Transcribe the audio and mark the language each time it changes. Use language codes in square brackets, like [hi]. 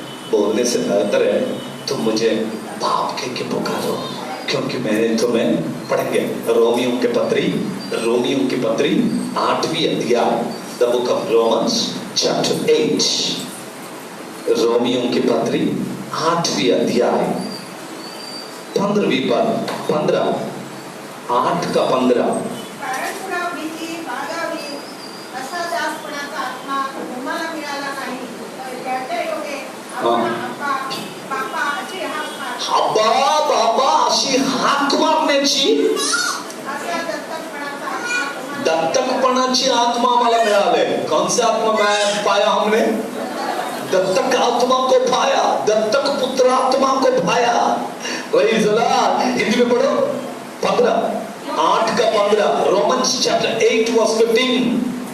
[hi] बोलने से बेहतर है तुम मुझे बाप कह के पुकारो, क्योंकि मैंने तुम्हें, पढ़ेंगे रोमियों की पत्री 8वीं अध्याय, [en] the book of Romans chapter 8, [hi] रोमियों की पत्री 8वीं अध्याय 15वीं पद, 15 8 का 15। [mr] कारण पुन्हा भीती बाळगावी असा दासपणाचा आत्मा तुम्हाला मिळाला नाही, तर त्याच्या योगे आपण बापा अशी हाक मारा, अब्बा बाबा अशी हाक मारण्याची, असा दत्तकपणाचा आत्मा तुम्हाला, दत्तकपणाची आत्मा आम्हाला मिळाले। [hi] कौन सी आत्मा पाया हमने? दत्तक आत्मा को पाया, दत्तक पुत्र आत्मा को पाया। वही जला हिंदी में पढ़ो 15 8 का 15, [en] Romans chapter 8 verse 15।